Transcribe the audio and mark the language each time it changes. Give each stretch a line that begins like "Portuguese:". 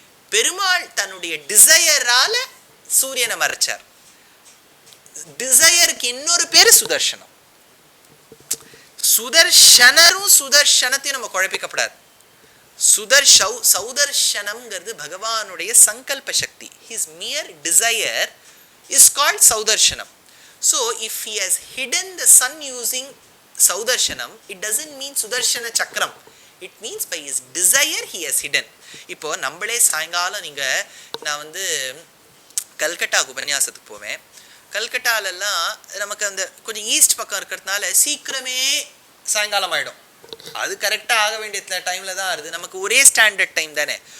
Tamil: பெருமாள் தன்னுடைய டிசையரால சூரியனை மறைச்சார். டிசையருக்கு இன்னொரு பேரு சுதர்சனம். சுதர்ஷனரும் சுதர்ஷனத்தையும் நம்ம குழப்பிக்கப்படாது. சௌதர்ஷனம்ங்கிறது பகவானுடைய சங்கல்ப சக்தி.
English: His mere desire is called Saudarshanam. So if he has hidden the sun using Saudarshanam, it doesn't mean Sudarshana chakram. It means by his desire he has hidden.
Tamil: இப்போ நம்மளே சாயங்காலம் நான் கல்கட்டாவுக்கு உபன்யாசத்துக்கு போவேன். கல்கட்டாலெல்லாம் நமக்கு அந்த கொஞ்சம் ஈஸ்ட் பக்கம் இருக்கிறதுனால சீக்கிரமே சாயங்காலம் ஆகிடும். அது கரெக்டாக ஆக வேண்டிய டைமில் தான் ஆகுது. நமக்கு ஒரே ஸ்டாண்டர்ட் டைம் தானே.